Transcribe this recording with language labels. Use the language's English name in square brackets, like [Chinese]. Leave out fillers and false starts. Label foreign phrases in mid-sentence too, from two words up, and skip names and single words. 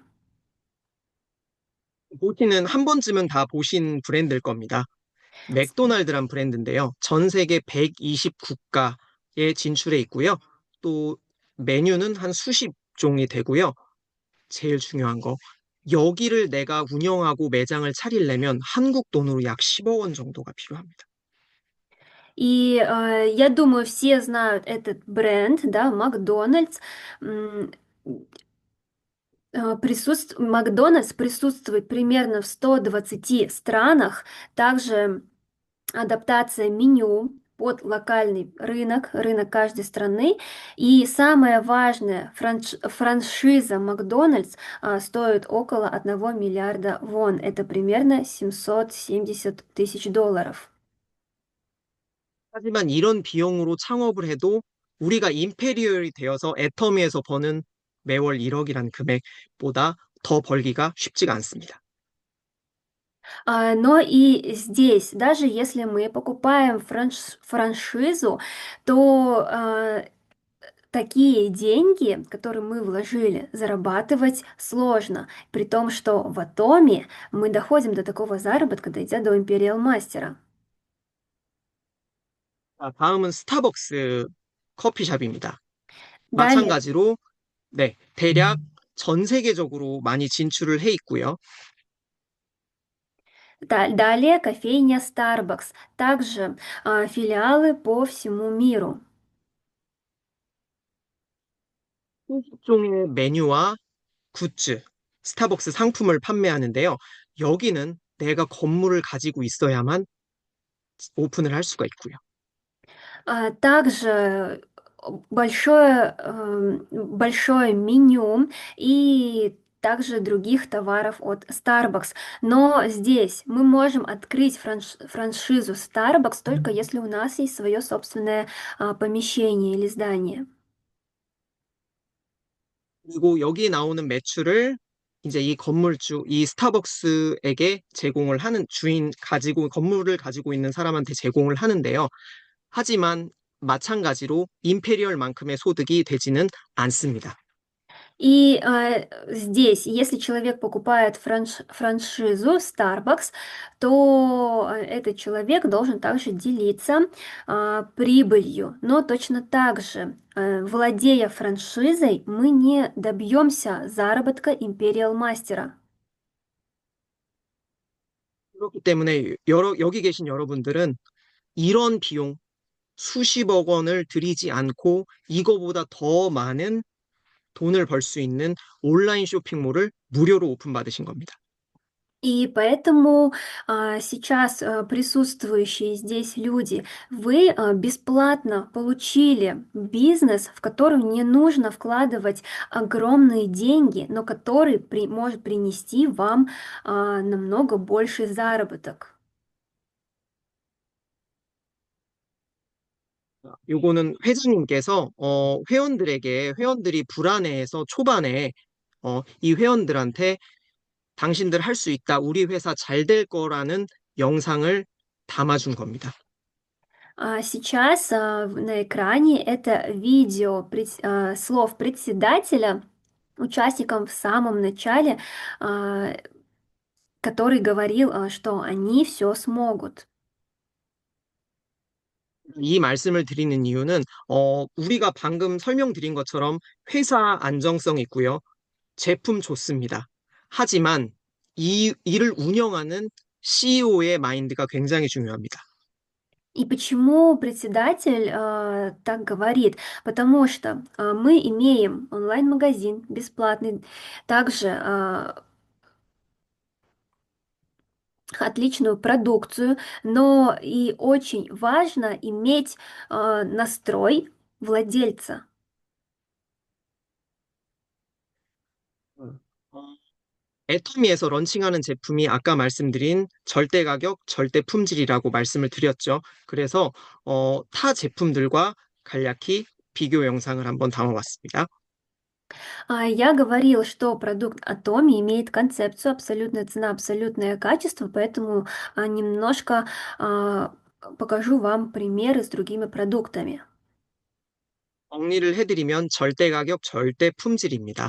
[Korean] 보시는 한 번쯤은 다 보신 브랜드일 겁니다. 맥도날드란 브랜드인데요. 전 세계 120국가에 진출해 있고요. 또 메뉴는 한 수십 종이 되고요. 제일 중요한 거. 여기를 내가 운영하고 매장을 차리려면 한국 돈으로 약 10억 원 정도가 필요합니다. [Russian] И я думаю, все знают этот бренд, да, Макдональдс. М, Макдональдс присутствует примерно в 120 странах. Также адаптация меню под локальный рынок, рынок каждой страны. И самое важное, франшиза Макдональдс стоит около 1 миллиарда вон. Это примерно 770 тысяч долларов. [Korean] 하지만 이런 비용으로 창업을 해도 우리가 임페리얼이 되어서 애터미에서 버는 매월 1억이라는 금액보다 더 벌기가 쉽지가 않습니다. [Russian] Но и здесь, даже если мы покупаем франшизу, то такие деньги, которые мы вложили, зарабатывать сложно. При том, что в Атоме мы доходим до такого заработка, дойдя до Империал Мастера. [Korean] 자, 다음은 스타벅스 커피숍입니다. [Russian] Далее, [Korean] 마찬가지로 네, 대략 전 세계적으로 많이 진출을 해 있고요. [Russian] далее кофейня Starbucks. Также филиалы по всему миру. [Korean] 수십 종의 메뉴와 굿즈, 스타벅스 상품을 판매하는데요. 여기는 내가 건물을 가지고 있어야만 오픈을 할 수가 있고요. [Russian] Также большое меню и также других товаров от Starbucks. Но здесь мы можем открыть франшизу Starbucks только если у нас есть свое собственное помещение или здание. [Korean] 그리고 여기 나오는 매출을 이제 이 건물주, 이 스타벅스에게 제공을 하는 건물을 가지고 있는 사람한테 제공을 하는데요. 하지만 마찬가지로 임페리얼만큼의 소득이 되지는 않습니다. [Russian] И здесь, если человек покупает франшизу Starbucks, то этот человек должен также делиться прибылью. Но точно так же, владея франшизой, мы не добьемся заработка Imperial Мастера. [Korean] 그렇기 때문에 여기 계신 여러분들은 이런 비용, 수십억 원을 들이지 않고 이거보다 더 많은 돈을 벌 수 있는 온라인 쇼핑몰을 무료로 오픈받으신 겁니다. [Russian] И поэтому сейчас присутствующие здесь люди, вы бесплатно получили бизнес, в котором не нужно вкладывать огромные деньги, но который может принести вам намного больший заработок. [Korean] 요거는 회장님께서 회원들이 불안해해서 초반에 이 회원들한테 당신들 할 수 있다, 우리 회사 잘 될 거라는 영상을 담아준 겁니다. [Russian] Сейчас на экране это видео слов председателя участникам в самом начале, который говорил, что они все смогут. [Korean] 이 말씀을 드리는 이유는 우리가 방금 설명드린 것처럼 회사 안정성 있고요. 제품 좋습니다. 하지만 이 일을 운영하는 CEO의 마인드가 굉장히 중요합니다. [Russian] И почему председатель так говорит? Потому что мы имеем онлайн-магазин бесплатный, также отличную продукцию, но и очень важно иметь настрой владельца. [Korean] 애터미에서 런칭하는 제품이 아까 말씀드린 절대 가격, 절대 품질이라고 말씀을 드렸죠. 그래서 타 제품들과 간략히 비교 영상을 한번 담아봤습니다. [Russian] Я говорил, что продукт Atomi имеет концепцию абсолютная цена, абсолютное качество, поэтому немножко покажу вам примеры с другими продуктами. [Korean] 정리를 해드리면 절대 가격, 절대 품질입니다.